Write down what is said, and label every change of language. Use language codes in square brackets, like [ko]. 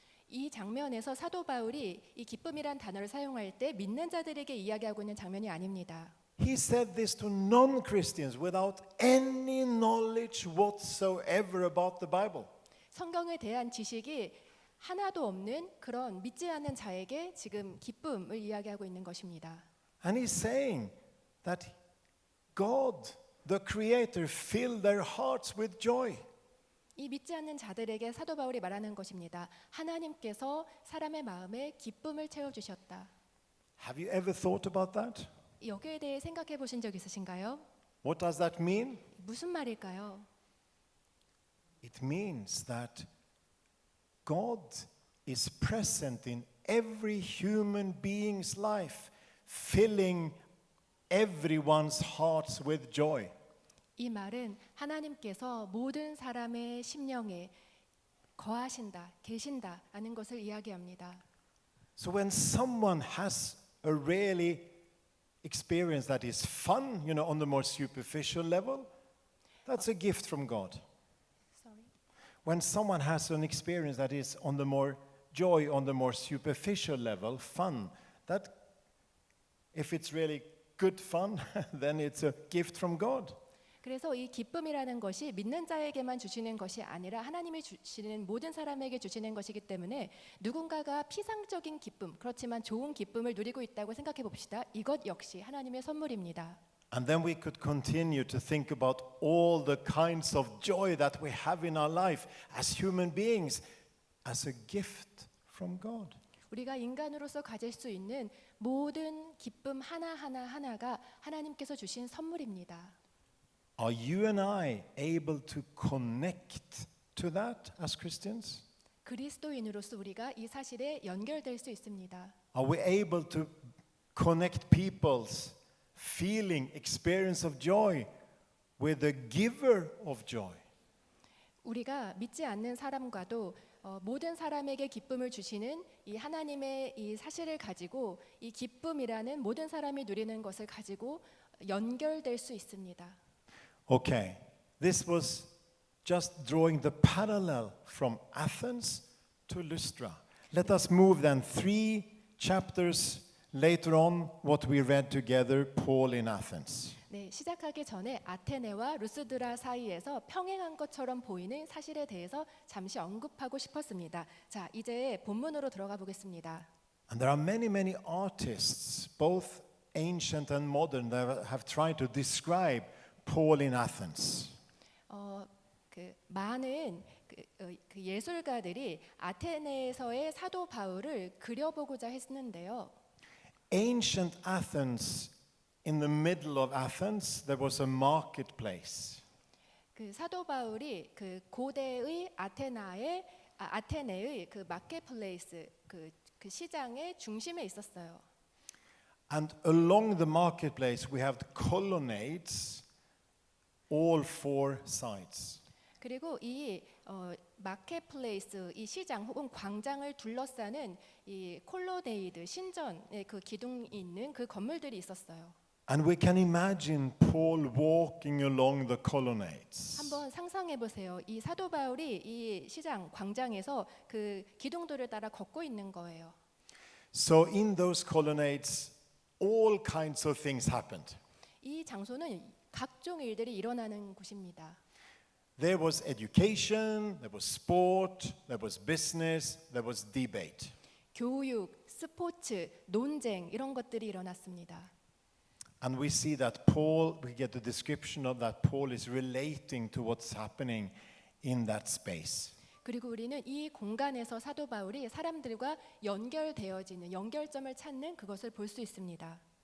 [ko] 이 장면에서 사도 바울이 이 기쁨이란 단어를 사용할 때 믿는 자들에게 이야기하고 있는 장면이 아닙니다. [en] He said this to non-Christians without any knowledge whatsoever about the Bible. [ko] 성경에 대한 지식이 하나도 없는 그런 믿지 않는 자에게 지금 기쁨을 이야기하고 있는 것입니다. [en] And he's saying that God, the Creator, filled their hearts with joy. [ko] 이 믿지 않는 자들에게 사도 바울이 말하는 것입니다. 하나님께서 사람의 마음에 기쁨을 채워주셨다. [en] Have you ever thought about that? [ko] 여기에 대해 생각해 보신 적 있으신가요? [en] What does that mean? [ko] 무슨 말일까요? [en] It means that God is present in every human being's life, filling everyone's hearts with joy. [ko] 이 말은 하나님께서 모든 사람의 심령에 거하신다, 계신다 하는 것을 이야기합니다. [en] So when someone has a really experience that is fun, on the more superficial level, that's a gift from God. When someone has an experience that is on the more joy, on the more superficial level, fun, that if it's really good fun, then it's a gift from God. [ko] 그래서 이 기쁨이라는 것이 믿는 자에게만 주시는 것이 아니라 하나님이 주시는 모든 사람에게 주시는 것이기 때문에 누군가가 피상적인 기쁨, 그렇지만 좋은 기쁨을 누리고 있다고 생각해 봅시다. 이것 역시 하나님의 선물입니다. [en] And then we could continue to think about all the kinds of joy that we have in our life as human beings as a gift from God. [ko] 우리가 인간으로서 가질 수 있는 모든 기쁨 하나가 하나님께서 주신 선물입니다. [en] Are you and I able to connect to that as Christians? [ko] 그리스도인으로서 우리가 이 사실에 연결될 수 있습니다. [en] Are we able to connect people's feeling, experience of joy with the giver of joy? [ko] 우리가 믿지 않는 사람과도 모든 사람에게 기쁨을 주시는 이 하나님의 이 사실을 가지고 이 기쁨이라는 모든 사람이 누리는 것을 가지고 연결될 수 있습니다. [en] Okay, this was just drawing the parallel from Athens to Lystra. Let us move then 3 chapters later on what we read together, Paul in Athens. [ko] 네, 시작하기 전에 아테네와 루스드라 사이에서 평행한 것처럼 보이는 사실에 대해서 잠시 언급하고 싶었습니다. 자, 이제 본문으로 들어가 보겠습니다. [en] And there are many artists, both ancient and modern, that have tried to describe Paul in Athens. [ko] 많은 그 예술가들이 아테네에서의 사도 바울을 그려보고자 했는데요. [en] Ancient Athens, in the middle of Athens, there was a marketplace. [ko] 그 사도 바울이 그 고대의 아테네의 그 마켓플레이스 그 시장의 중심에 있었어요. [en] And along the marketplace we have the colonnades, all 4 sides. [ko] 그리고 이 마켓플레이스 이 시장 혹은 광장을 둘러싸는 이 콜로네이드 신전의 그 기둥이 있는 그 건물들이 있었어요. [en] And we can imagine Paul walking along the colonnades. [ko] 한번 상상해 보세요. 이 사도 바울이 이 시장 광장에서 그 기둥들을 따라 걷고 있는 거예요. [en] So in those colonnades, all kinds of things happened. [ko] 이 장소는 각종 일들이 일어나는 곳입니다. [en] There was education, there was sport, there was business, there was debate. [ko] 교육, 스포츠, 논쟁 이런 것들이 일어났습니다. [en] And we see that Paul, we get the description of that Paul is relating to what's happening in that space. [ko] 그리고 우리는 이 공간에서 사도 바울이 사람들과 연결되어지는 연결점을 찾는 그것을 볼 수 있습니다.